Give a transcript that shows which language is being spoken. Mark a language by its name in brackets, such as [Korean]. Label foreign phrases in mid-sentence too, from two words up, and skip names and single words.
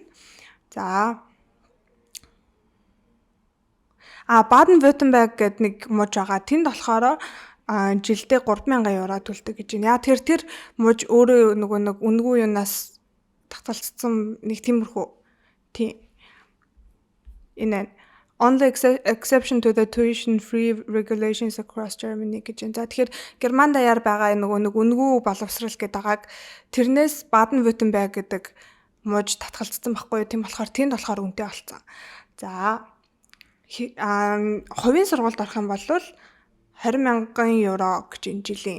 [Mongolian] За. Баден-Württemberg гэдэг нэг муж байгаа. Тэнд болохоор жилдээ 3000 евро төлдөг гэж байна. Яа тэр муж өөрөө нөгөө нэг үнэгүй юунаас татгалцсан нэг тиймэрхүү. Тийм. Энэ [English] only exception to the tuition free regulations across Germany [Mongolian] гэж байна. За тэгэхээр Герман даяар байгаа нөгөө нэг үнэгүй боловсрал гэдэг байгааг тэрнээс Баден-Württemberg гэдэг мууж татгалцсан байхгүй юу? Тийм болохоор тэнд болохоор үнэтэй болцсон. За хувийн сургуульд орох юм бол 20,000 евро гэж энэ жилийн.